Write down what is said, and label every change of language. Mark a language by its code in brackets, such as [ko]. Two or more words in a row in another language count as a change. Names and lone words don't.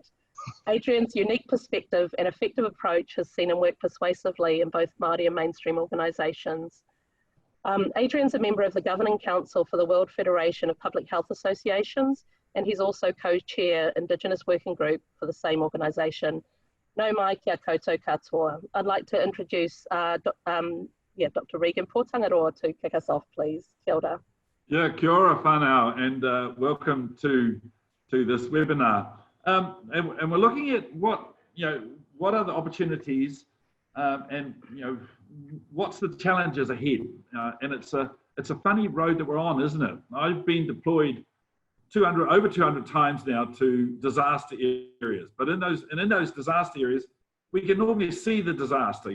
[en] Adrian's unique perspective and effective approach has seen him work persuasively in both Māori and mainstream organisations. Adrian's a member of the Governing Council for the World Federation of Public Health Associations, and he's also co-chair Indigenous Working Group for the same organisation. [mi] Nau mai kia koutou katoa. [en] I'd like to introduce Dr. Regan Potangaroa to kick us off, please. [mi] Kia ora. Yeah, kia ora whanau, [en] and welcome to this webinar. And we're looking at what are the opportunities, and what's the challenges ahead. And it's a funny road that we're on, isn't it? I've been deployed over 200 times now to disaster areas, but in those disaster areas, we can normally see the disaster.